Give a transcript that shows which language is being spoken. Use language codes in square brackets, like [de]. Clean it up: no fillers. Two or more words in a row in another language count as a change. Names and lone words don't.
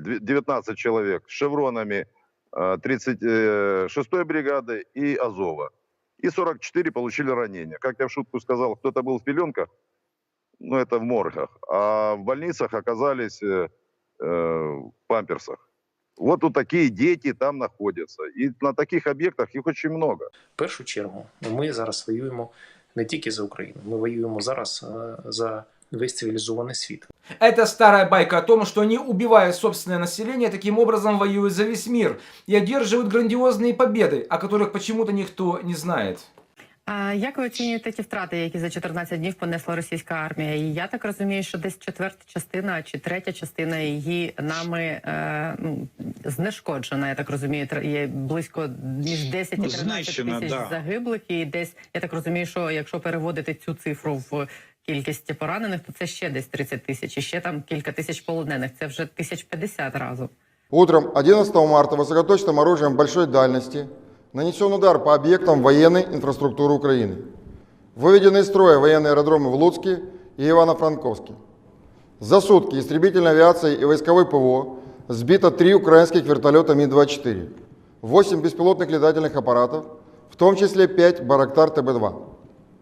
[ru] 19 человек с шевронами 36-й бригады и Азова. И 44 получили ранения. Как я в шутку сказал, кто-то был в пеленках, ну это в моргах, а в больницах оказались в памперсах. Вот тут такие дети там находятся. [uk] І на таких об'єктах їх дуже много. В першу чергу ми зараз воюємо не тільки за Україну, ми воюємо зараз за весь цивілізований світ. [ru] Это старая байка о том, что они, убивая собственное население, таким образом воюют за весь мир и одерживают грандиозные победы, о которых почему-то никто не знает. [uk] А як ви оцінюєте ті втрати, які за 14 днів понесла російська армія? І я так розумію, що десь четверта частина чи третя частина її нами знешкоджена. Я так розумію, є близько між 10 і 13 тисяч загиблих. І десь, я так розумію, що якщо переводити цю цифру в кількість поранених, то це ще десь 30 тисяч. І ще там кілька тисяч полонених. Це вже 1050 разом. [ru] Утром 11 марта высокоточным оружием большой дальности нанесен удар по объектам военной инфраструктуры Украины. Выведены из строя военные аэродромы в Луцке и Ивано-Франковске. За сутки истребительной авиацией и войсковой ПВО сбито 3 украинских вертолета Ми-24, 8 беспилотных летательных аппаратов, в том числе 5 Байрактар ТБ-2.